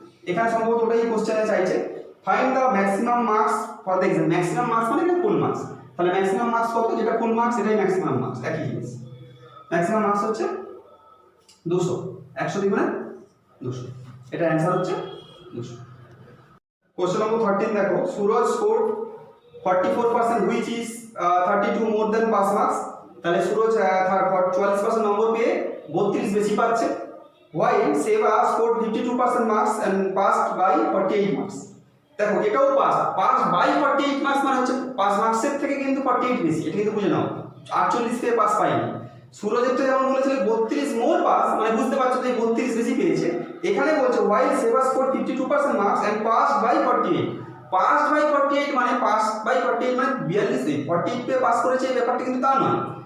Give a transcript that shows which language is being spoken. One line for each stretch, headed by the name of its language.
Bangla: এখানে সম্ভবত ওটাই কোশ্চেনে চাইছে,
English: Find the maximum marks for the exam.
Bangla: Maximum marks মানে এটা ফুল মার্কস, তাহলে ম্যাক্সিমাম মার্কস কত, যেটা ফুল মার্কস এটাই ম্যাক্সিমাম মার্কস, একই জিনিস। ম্যাক্সিমাম মার্কস হচ্ছে 200, 100 দ্বিগুণে 200, এটা অ্যানসার হচ্ছে 200। কোশ্চেন নম্বর 13 দেখো, Suraj score 44%
English: which is 32 more than pass marks,
Bangla: তাহলে সুরজ 44% নম্বর পেয়ে 32 বেশি পাচ্ছে,
English: while Seba scored 52% marks and passed by 48 marks।
Bangla: দেখো এটাও পাস বাই 48 মার্কস মানে হচ্ছে পাস মার্কসের থেকে কিন্তু 48 বেশি, এটা কিন্তু বুঝে নাও, 48 পেয়ে পাস পাইনি। সুরজেরটা যেমন বলেছিল 32 মোর পাস, মানে বুঝতে পারছো যে 32 বেশি পেয়েছে, এখানে বলছে
English: while Seba scored 52% marks and passed by 48,
Bangla: pass by 48 মানে পাস বাই 48 মানে 42, 48 পেয়ে পাস করেছে, এই ব্যাপারটা কিন্তু তা নয়।